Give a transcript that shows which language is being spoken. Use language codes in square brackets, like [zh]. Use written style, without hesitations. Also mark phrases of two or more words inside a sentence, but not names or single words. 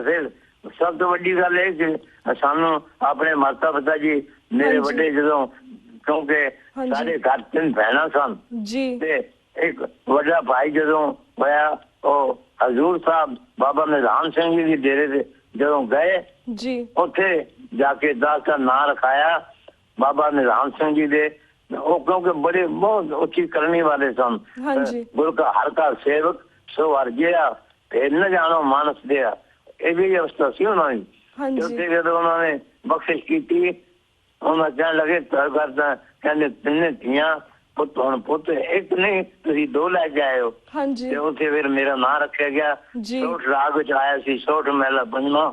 [pa] ਫਿਰ ਸਭ ਤੋਂ ਵੱਡੀ ਗੱਲ ਇਹ ਕਿ ਸਾਨੂੰ ਆਪਣੇ ਮਾਤਾ ਪਿਤਾ ਜੀ ਮੇਰੇ ਵੱਡੇ, ਜਦੋਂ ਕਿਉਂਕਿ ਸਾਡੇ ਘਰ 3 ਭੈਣਾਂ ਸਨ ਤੇ ਇੱਕ ਵੱਡਾ ਭਾਈ ਜਦੋਂ ਹੋਇਆ, ਉਹ ਹਜ਼ੂਰ ਸਾਹਿਬ ਬਾਬਾ ਨਿਧਾਨ ਸਿੰਘ ਜੀ ਦੇ ਡੇਰੇ ਤੇ ਜਦੋਂ ਗਏ, ਉੱਥੇ ਜਾ ਕੇ ਦਾਸ ਦਾ ਨਾਂ ਰਖਾਇਆ ਬਾਬਾ ਨਿਧਾਨ ਸਿੰਘ ਜੀ ਦੇ, ਉਹ ਕਿਉਂਕਿ ਬੜੇ ਬਹੁਤ ਉੱਚੀ ਕਰਨੀ ਵਾਲੇ ਸਨ। ਹਾਂਜੀ ਗੁਰੂ ਕਾ ਹਰ ਕਾ ਸੇਵਕ ਸੋ ਅਰਜੀਆ ਫਿਰ ਨ ਜਾਨੋ ਮਾਨਸ ਦੀਆ, ਇਹ ਵੀ ਅਵਸਥਾ ਸੀ ਉਹਨਾਂ ਦੀ। ਹਾਂਜੀ ਕਿਉਂਕਿ ਜਦੋਂ ਉਹਨਾਂ ਨੇ ਬਖਸ਼ਿਸ਼ ਕੀਤੀ, ਉਹਨਾਂ ਕਹਿਣ ਲੱਗੇ ਘਰ ਕਰਦਾ, ਕਹਿੰਦੇ ਤਿੰਨੇ ਧੀਆਂ ਪੁੱਤ, ਹੁਣ ਪੁੱਤ ਇੱਕ ਨਹੀਂ ਤੁਸੀਂ ਦੋ ਲੈ ਕੇ ਆਏ ਹੋ। ਹਾਂਜੀ ਤੇ ਉੱਥੇ ਫਿਰ ਮੇਰਾ ਨਾਂ ਰੱਖਿਆ ਗਿਆ। ਜੀ ਸੋਠ ਰਾਗ ਵਿੱਚ ਆਇਆ ਸੀ, ਸੋਠ ਮਹਿਲਾ ਪੰਜਵਾਂ।